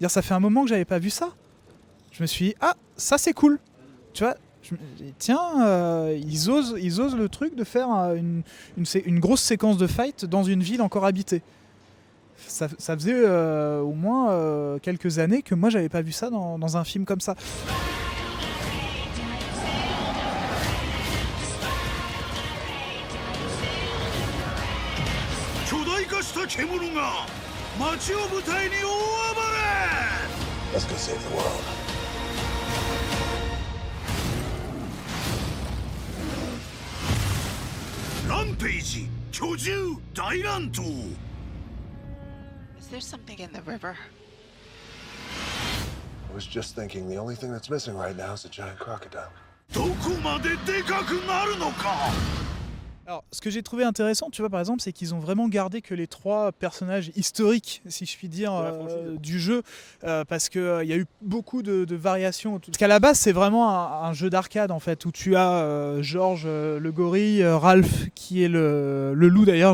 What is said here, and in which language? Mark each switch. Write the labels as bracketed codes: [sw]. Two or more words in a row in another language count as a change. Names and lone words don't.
[fr] Dire, ça fait un moment que j'avais pas vu ça. Je me suis dit, ah, ça c'est cool. Tu vois, je me dis, tiens, ils osent le truc de faire une grosse séquence de fight dans une ville encore habitée. Ça faisait au moins quelques années que moi j'avais pas vu ça dans un film comme ça. [ja] 巨大化した獣が街を舞台に大暴れ [en] Let's go save the world. [ja] ランページ巨獣大乱闘 [en] Is there something in the river? I was just thinking the only thing that's missing right now is a giant crocodile. [ja] どこまででかくなるのか [fr] Alors, ce que j'ai trouvé intéressant, tu vois, par exemple, c'est qu'ils ont vraiment gardé que les 3 personnages historiques, si je puis dire, du jeu, parce qu'il y a eu beaucoup de variations. Parce qu'à la base, c'est vraiment un jeu d'arcade, en fait, où tu as George, le gorille, Ralph, qui est le loup, d'ailleurs.